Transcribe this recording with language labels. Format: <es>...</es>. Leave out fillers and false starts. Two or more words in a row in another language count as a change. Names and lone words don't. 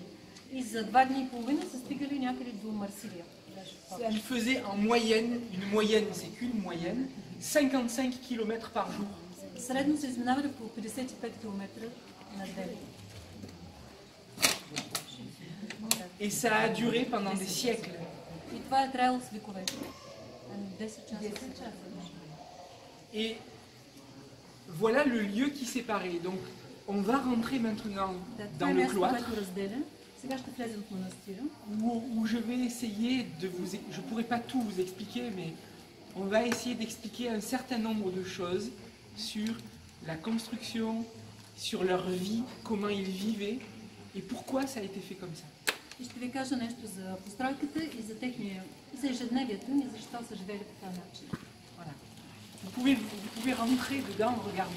<bg>И за 2 дни и половина са стигали някъде до Марсилия.</bg> <fr>Ils faisaient en moyenne, une moyenne, c'est qu'une moyenne, 55 km par jour.</fr> <bg>Средно са изминавали по 55 км на ден.</bg> <fr>Et ça a duré pendant des siècles.</fr> <bg>И това е траяло с векове. 10 часа.</bg> <fr>Et voilà le lieu qui séparait. Donc, on va rentrer maintenant dans le cloître, où je vais essayer de vous... Je ne pourrai pas tout vous expliquer, mais on va essayer d'expliquer un certain nombre de choses sur la construction, sur leur vie, comment ils vivaient, et pourquoi ça a été fait comme ça.</fr> <bg>И ще ви кажа нещо за постройката и за ежедневието ни, защо са живели по този начин.</bg> <fr>Voilà. Vous pouvez rentrer dedans, regarder.</fr>